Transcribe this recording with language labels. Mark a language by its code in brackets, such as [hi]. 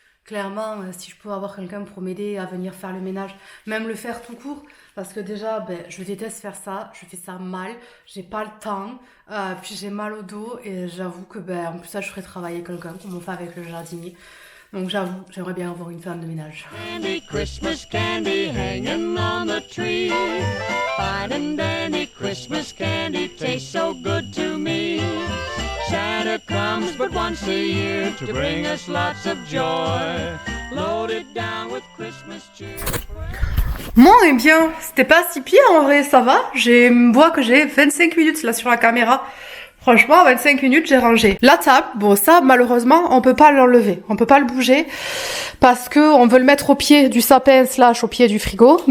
[fr] Clairement, si je peux avoir quelqu'un pour m'aider à venir faire le ménage, même le faire tout court, parce que déjà, je déteste faire ça, je fais ça mal, j'ai pas le temps, puis j'ai mal au dos, et j'avoue que, en plus ça, je ferais travailler quelqu'un, comme on fait avec le jardinier. Donc j'avoue, j'aimerais bien avoir une femme de ménage. [en] Candy, Christmas candy hanging on the tree. Fine and dandy Christmas candy tastes so good to me. Santa comes but once a year to bring us lots of joy. Loaded down with Christmas cheer. [fr] Bon, eh bien, c'était pas si pire en vrai, ça va. Je vois que j'ai 25 minutes là sur la caméra. Franchement, 25 minutes, j'ai rangé. La table, bon ça, malheureusement, on peut pas l'enlever. On peut pas le bouger parce que on veut le mettre au pied du sapin / au pied du frigo.